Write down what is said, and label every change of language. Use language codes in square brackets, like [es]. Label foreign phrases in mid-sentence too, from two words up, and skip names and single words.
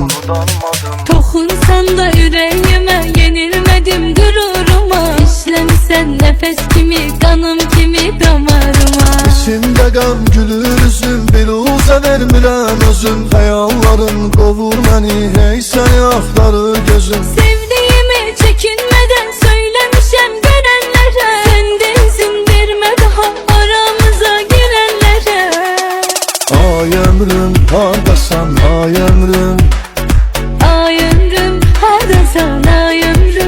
[az] Toxunsan da ürəyimə, yenilmədim qüruruma. İşləmsən nəfəs kimi, qanım kimi damarıma. İçimdə qəm gülür üzüm, biluzə vermirəm özüm. Xəyalların qovur məni, hey səni axtarır gözüm. [tr] Sevdiğimi çekinmeden söylemişem görenlere. Sen de izin verme daha aramıza girenlere. [az] Ay ömrüm, hardasan ay ömrüm. Ay ömrüm, hardasan ay ömrüm.